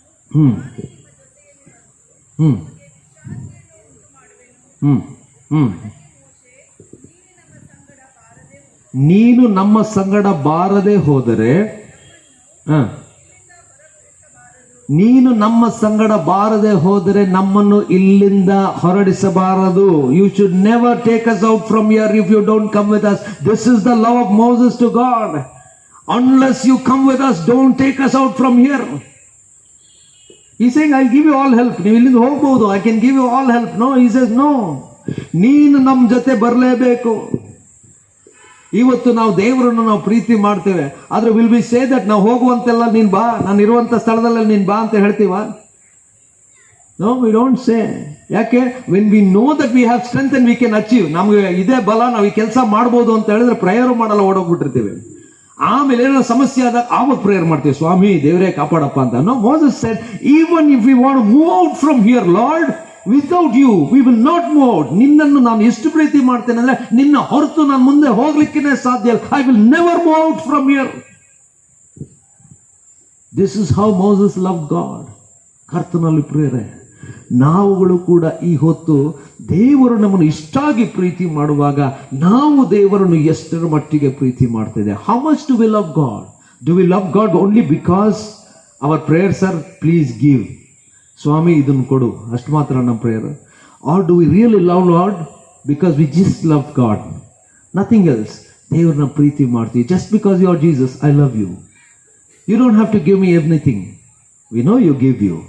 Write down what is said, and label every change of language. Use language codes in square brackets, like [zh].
[kn] ಹ್ಮ್ ಹ್ಮ್ ಹ್ಮ್ ಹ್ಮ್ ನೀನು ನಮ್ಮ ಸಂಗಡ ಬಾರದೆ ಹೋದರೆ, ನೀನು ನಮ್ಮ ಸಂಗಡ ಬಾರದೆ ಹೋದರೆ ನಮ್ಮನ್ನು ಇಲ್ಲಿಂದ ಹೊರಡಿಸಬಾರದು. [en] You should never take us out from here if you don't come with us. This is the love of Moses to God. Unless you come with us, don't take us out from here. He's saying, I'll give you all help. [kn] ನೀವು ಇಲ್ಲಿಂದ ಹೋಗ್ಬೋದು, [en] I can give you all help. No, he says, no. [kn] ನೀನು ನಮ್ಮ ಜೊತೆ ಬರಲೇಬೇಕು. ಇವತ್ತು ನಾವು ದೇವರನ್ನು ನಾವು ಪ್ರೀತಿ ಮಾಡ್ತೇವೆ, ಆದ್ರೆ [en] will be say that [kn] ನಾವು ಹೋಗುವಂತೆಲ್ಲ ನೀನ್ ಬಾ, ನಾನು ಇರುವಂತ ಸ್ಥಳದಲ್ಲಿ ನೀನ್ ಬಾ ಅಂತ ಹೇಳ್ತೀವ? [en] No, we don't say. [kn] ಯಾಕೆ? [en] when we know that we have strength and we can achieve, [kn] ನಮ್ಗೆ ಇದೇ ಬಲ, ನಾವು ಈ ಕೆಲಸ ಮಾಡ್ಬೋದು ಅಂತ ಹೇಳಿದ್ರೆ ಪ್ರೇಯರ್ ಮಾಡಲ್ಲ, ಓಡೋಗ್ಬಿಟ್ಟಿರ್ತೀವಿ. ಆಮೇಲೆ ಏನೋ ಸಮಸ್ಯೆ ಆದಾಗ ಆವಾಗ ಪ್ರೇಯರ್ ಮಾಡ್ತೀವಿ, ಸ್ವಾಮಿ ದೇವರೇ ಕಾಪಾಡಪ್ಪ ಅಂತ. [en] No, Moses said, even if we want to move out from here, Lord, without you we will not move out. [kn] ನಿನ್ನನ್ನು ನಾನು ಎಷ್ಟು ಪ್ರೀತಿ ಮಾಡ್ತೇನೆ ಅಂದ್ರೆ ನಿನ್ನ ಹೊರತು ನಾನು ಮುಂದೆ ಹೋಗ್ಲಿಕ್ಕೆ ಸಾಧ್ಯ ಇಲ್ಲ. [en] I will never move out from here. This is how Moses loved God. [kn] ಕರ್ತನಲ್ಲಿ ಪ್ರಿಯರೇ, ನಾವುಗಳು ಕೂಡ ಈ ಹೊತ್ತು ದೇವರು ನಮ್ಮನ್ನು ಇಷ್ಟಾಗಿ ಪ್ರೀತಿ ಮಾಡುವಾಗ ನಾವು ದೇವರನ್ನು ಎಷ್ಟರ ಮಟ್ಟಿಗೆ ಪ್ರೀತಿ ಮಾಡ್ತಿದ್ದೇವೆ? [en] How much do we love God? Do we love God only because our prayers are please give, [kn] ಸ್ವಾಮಿ ಇದನ್ನು ಕೊಡು, ಅಷ್ಟು ಮಾತ್ರ ನಮ್ಮ prayer? [en] Or do we really love Lord because we just love God, nothing else? [kn] ದೇವರನ್ನ ಪ್ರೀತಿ ಮಾಡ್ತೀವಿ [en] just because you are Jesus. I love you. You don't have to give me everything. We know you give you.